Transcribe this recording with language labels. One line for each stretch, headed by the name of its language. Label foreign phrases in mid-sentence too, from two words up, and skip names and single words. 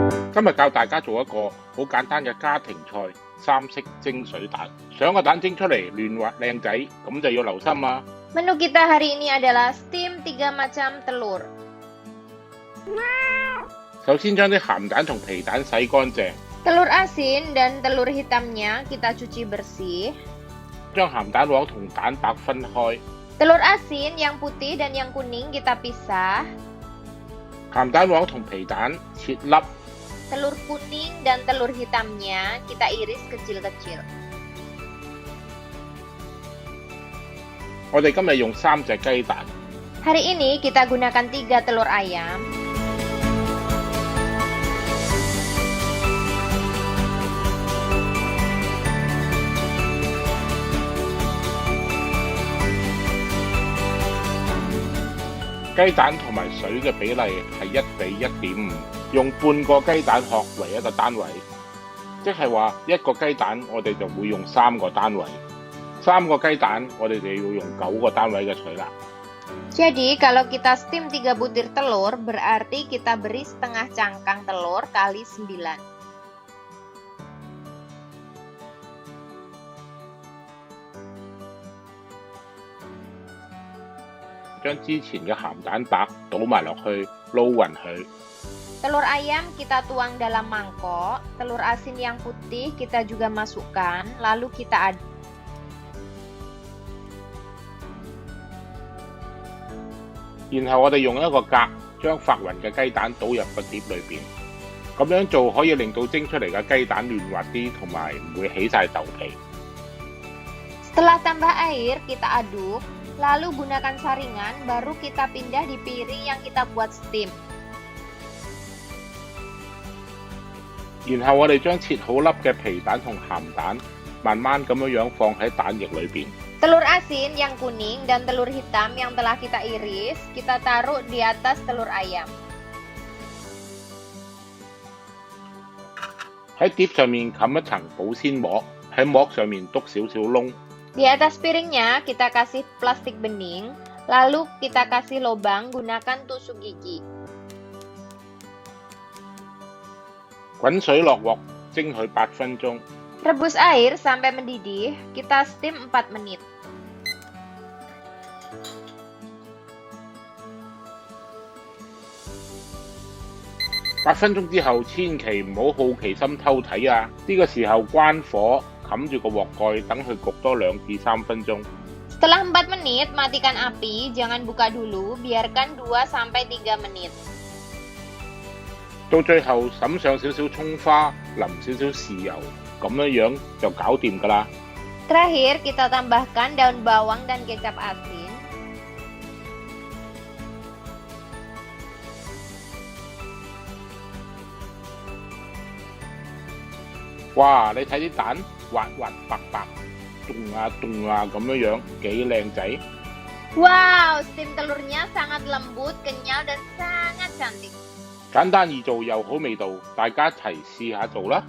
Cantonese: 今日教大家做一個好簡單嘅家庭菜三色蒸水蛋。想個蛋蒸出嚟嫩滑靚仔，咁就要留心啦。
Indonesian: Menu kita hari ini adalah steam 3 macam telur.
Cantonese: 首先將啲鹹蛋同皮蛋洗乾淨，
Indonesian: Telur asin dan telur hitamnya kita cuci bersih.
Cantonese: 將鹹蛋黃同蛋白分開，
Indonesian: Telur asin yang putih dan yang kuning kita pisah.
Cantonese: 鹹蛋黃同皮蛋切粒，
Indonesian: Telur kuning dan telur hitamnya kita iris kecil-kecil.
Cantonese: 我哋今日用3隻雞蛋，
Indonesian: Hari ini kita gunakan 3 telur ayam.
Cantonese: 雞蛋同埋水嘅比例係1:1.5，用半個雞蛋殼為一個單位，即係話一個雞蛋我哋就會用3個單位，3個雞蛋我哋就要用9個單位嘅水啦。
Indonesian: Jadi kalau kita steam 3 butir telur, berarti kita beri setengah cangkang telur kali 9.
Cantonese: 將之前嘅鹹蛋白倒埋落去，撈勻佢。
Indonesian: Telur ayam kita tuang dalam mangkok, telur asin yang putih kita juga masukkan, lalu kita aduk.
Cantonese: 然後我哋用一個格將發勻嘅雞蛋倒入個碟裏邊，咁樣做可以令到蒸出嚟嘅雞蛋嫩滑啲，同埋唔會起晒豆皮。
Indonesian: Setelah tambah air, kita aduk, lalu gunakan saringan, baru kita pindah di piring yang kita buat steam.
Cantonese: 然後我哋將切好粒嘅皮蛋同鹹蛋慢慢咁樣放喺蛋液裏邊。
Indonesian: Telur asin yang kuning dan telur hitam yang telah kita iris, kita taruh di atas telur ayam.
Cantonese: 喺碟上面冚一層保鮮膜，喺膜上面篤少少窿。
Indonesian: Di atas piringnya kita kasih plastik bening, lalu kita kasih lubang gunakan tusuk gigi.
Cantonese: 滾水落鑊蒸佢8分鐘。
Indonesian: Rebus air sampai mendidih, kita steam 4 menit.
Cantonese: 8 分鐘之後，千祈唔好好奇心偷睇啊！呢個時候關火，冚住個鑊蓋，等佢焗多2至3分鐘。
Indonesian: Setelah 4 menit, matikan api, jangan buka dulu, biarkan 2 sampai 3 menit.
Cantonese: 到最後揼上少少葱花，淋少少豉油，咁樣就搞掂㗎啦。
Indonesian: Terakhir, kita tambahkan daun bawang dan kecap asin.
Cantonese: 哇！你睇啲蛋滑滑白白，動啊咁樣，幾靚仔。
Indonesian: Wow, steam telurnya sangat lembut, kenyal, dan sangat cantik.
Cantonese: 簡單易做又好味道，大家一齊試下做啦！